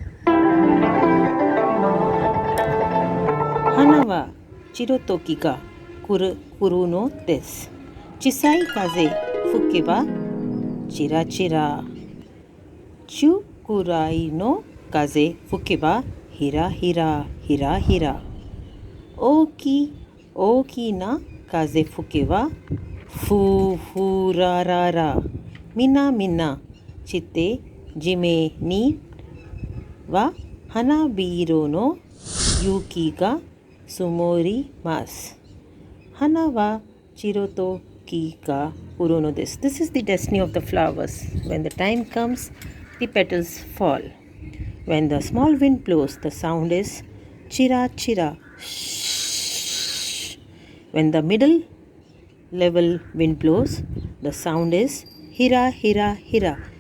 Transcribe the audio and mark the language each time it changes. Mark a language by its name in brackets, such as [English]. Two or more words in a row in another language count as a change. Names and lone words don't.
[Japanese] 花は散る時が来るのです. 小さい風吹けばちらちら. 中くらいの風吹けばひらひらひらひら. 大きな風吹けばふふららら. みなみな散って地面には花びらの雪が積もります. 花は散る時が来るのです. [English] This is the destiny of the flowers. When the time comes, the petals fall. When the small wind blows, the sound is [Japanese] ちらちら. [English] Shh. When the middle level wind blows, the sound is [Japanese] ひらひらひら.